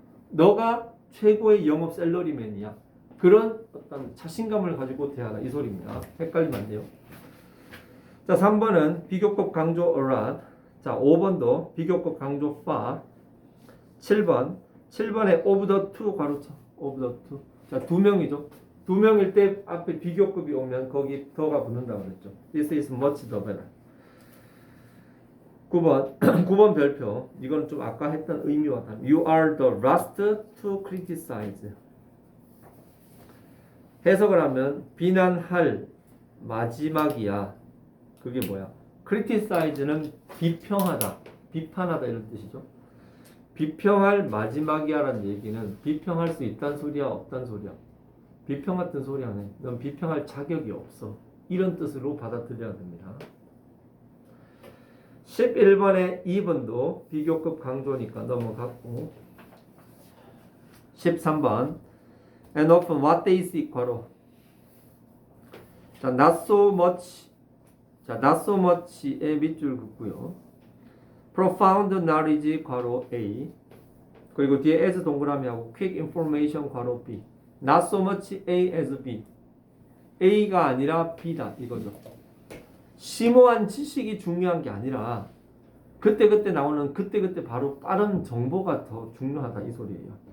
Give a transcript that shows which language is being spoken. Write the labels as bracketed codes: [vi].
[ko] 너가 최고의 영업 셀러리맨이야. 그런 어떤 자신감을 가지고 대하라 이 소리입니다. 헷갈리면 안 돼요. 자, 3번은 비교급 강조 a lot. 자, 5번도 비교급 강조 far. 7번에 [en] of the two [ko] 가로쳐. [en] of the two. [ko] 자, 2명이죠. 2명일 때 앞에 비교급이 오면 거기 더가 붙는다고 그랬죠. [en] This is much the better. [ko] 9번 별표. 이건 좀 아까 했던 의미와 다른. [en] You are the last to criticize. [ko] 해석을 하면 비난할 마지막이야. 그게 뭐야? criticize는 비평하다, 비판하다 이런 뜻이죠. 비평할 마지막이야라는 얘기는 비평할 수 있다는 소리야, 없다는 소리야? 비평 같은 소리 안 해. 넌 비평할 자격이 없어. 이런 뜻으로 받아들여야 됩니다. 11번에 2번도 비교급 강조니까 넘어갔고 13번 [en] and often what they see [ko] 괄호. [en] 자, not so much. [ko] 자, [en] not so much의 [ko] 밑줄 긋고요. [en] profound knowledge [ko] 괄호 A. 그리고 뒤에 as 동그라미하고 [en] quick information [ko] 괄호 B. [en] not so much A as B. [ko] A가 아니라 B다 이거죠. 심오한 지식이 중요한 게 아니라 그때그때 나오는 그때그때 바로 빠른 정보가 더 중요하다 이 소리예요.